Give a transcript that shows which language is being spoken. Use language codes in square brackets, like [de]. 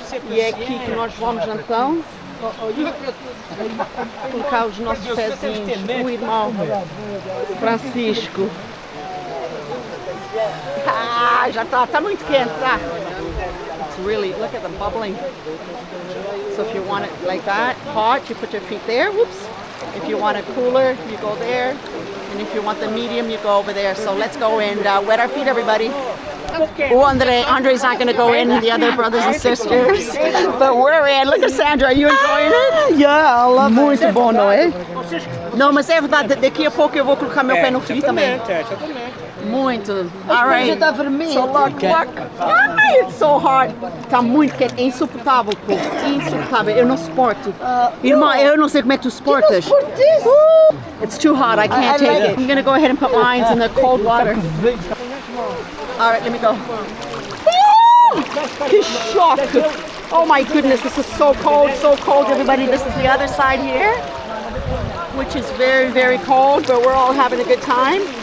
[pt] E é aqui que nós vamos então colocar os nossos pezinhos. O irmão Francisco. Ah, já está muito quente, tá? [en] It's really, look at the bubbling. So if you want it like that, hot, you put your feet there, whoops. If you want it cooler, you go there. And if you want the medium, you go over there. So let's go and wet our feet, everybody. Oh, Andre's not going to go in, the other brothers and sisters. But we're in. Look at Sandra, are you enjoying it? Yeah, I love [pt] Muito bom, não é? Não, mas é verdade, daqui a pouco eu vou colocar meu pé no frio também. Muito. Alright. está vermelho. [en] So look. Ai, it's so hot. [pt] Está muito quente, é insuportável, pô. Insuportável, eu não suporto. Irmã, eu não sei como é que tu suportas. [en] It's too hot, I can't take it. I'm gonna go ahead and put mine in the cold water. Alright, let me go. [pt] Que shock. [en] Oh my goodness, this is so cold, everybody. This is the other side here, which is very, very cold, but we're all having a good time.